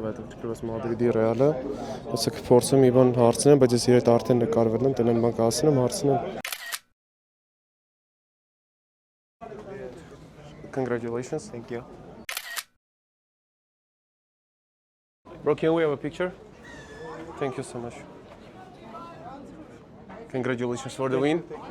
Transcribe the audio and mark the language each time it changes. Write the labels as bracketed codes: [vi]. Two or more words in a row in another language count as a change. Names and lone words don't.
[hy] հետաքրքրված Մադրիդի Ռեալը ասեք փորձեմ մի բան հարցնեմ, բայց ես իր հետ արդեն նկարվել եմ, տենան բան կասեմ, հարցնեմ [en] Congratulations, thank you. Bro, can we have a picture? Thank you so much. Congratulations for the win.